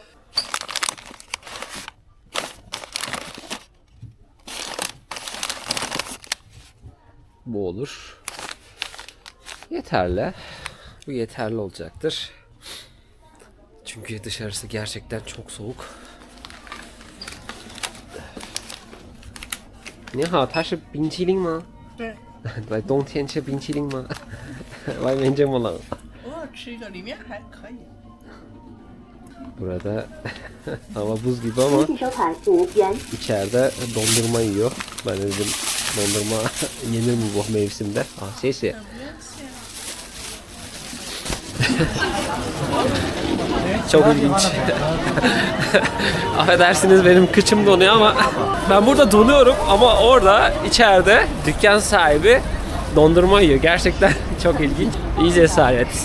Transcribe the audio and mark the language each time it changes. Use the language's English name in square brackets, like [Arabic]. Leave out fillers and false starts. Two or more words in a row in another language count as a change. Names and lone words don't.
[Turkish] Bu olur. Yeterli. Bu yeterli olacaktır. Çünkü dışarısı gerçekten çok soğuk. [Chinese] 你好，它是冰淇淋吗？对。在冬天吃冰淇淋吗？外面这么冷。偶尔吃一个，里面还可以。 [Turkish] Burada hava buz gibi ama [Chinese] 收款5元。 [Turkish] içeride dondurma yiyor. Ben dedim dondurma yenir mi bu mevsimde? [Chinese] Ah,谢谢. [Turkish] Çok ilginç. Affedersiniz benim kıçım donuyor ama ben burada donuyorum ama orada içeride dükkan sahibi dondurma yiyor. Gerçekten çok ilginç. İyi cesaret.